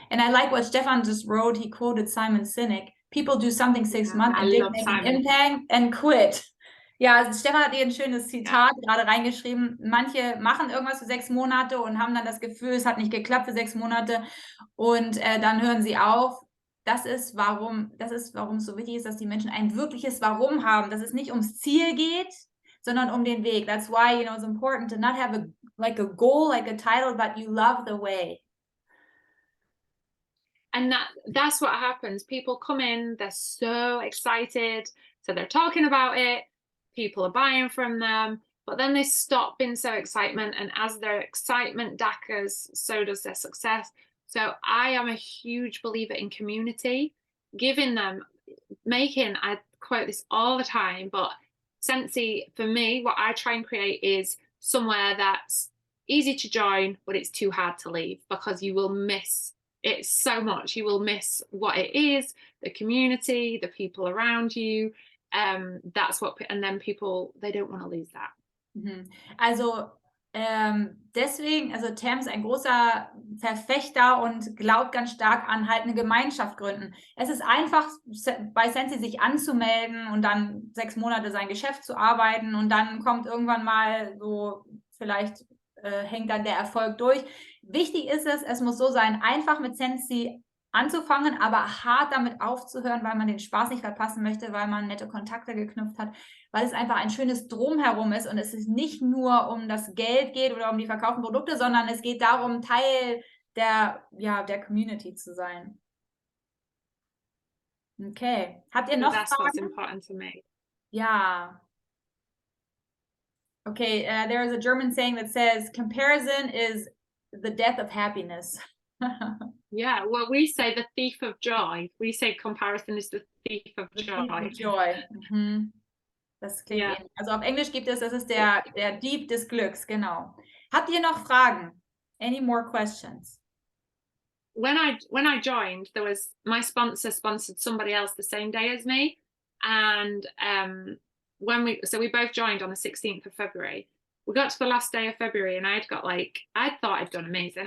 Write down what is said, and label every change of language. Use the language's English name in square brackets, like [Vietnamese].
[English] And I like what Stefan just wrote. He quoted Simon Sinek. People do something 6 months and didn't make an impact and quit. [German] Ja, also Stefan hat hier ein schönes Zitat gerade reingeschrieben. Manche machen irgendwas für 6 Monate und haben dann das Gefühl, es hat nicht geklappt für 6 Monate und dann hören sie auf. Das ist, warum es so wichtig ist, dass die Menschen ein wirkliches Warum haben, dass es nicht ums Ziel geht, sondern um den Weg. [English] That's why, it's important to not have a goal, like a title, but you love the way. And that's what happens. People come in, they're so excited, so they're talking about it, people are buying from them, but then they stop in so excitement, and as their excitement dackers, so does their success. So I am a huge believer in community, giving them, I quote this all the time, but Sensi, for me, what I try and create is somewhere that's easy to join, but it's too hard to leave, because you will miss it so much. You will miss what it is, the community, the people around you. That's what, and then people, they don't want to lose that. [German] Also deswegen, also Tam ist ein großer Verfechter und glaubt ganz stark an halt eine Gemeinschaft gründen. Es ist einfach bei Sensi sich anzumelden und dann 6 Monate sein Geschäft zu arbeiten und dann kommt irgendwann mal so, vielleicht hängt dann der Erfolg durch. Wichtig ist es muss so sein, einfach mit Sensi anzufangen, aber hart damit aufzuhören, weil man den Spaß nicht verpassen möchte, weil man nette Kontakte geknüpft hat, weil es einfach ein schönes Drumherum ist und es ist nicht nur um das Geld geht oder um die verkauften Produkte, sondern es geht darum, Teil der Community zu sein. Okay. Habt ihr noch [English] That's [German] Fragen? [English] what's important to me. [German] Ja. [English] Okay, there is a German saying that says, comparison is the death of happiness. Yeah, well, we say the thief of joy. We say comparison is the thief of joy. [German] Das klingt ähnlich. Also auf Englisch gibt es, das ist der Dieb des Glücks, genau. Habt ihr noch Fragen? [English] Any more questions? When I joined, there was, my sponsor sponsored somebody else the same day as me, and we both joined on the 16th of February. We got to the last day of February and I thought I'd done amazing.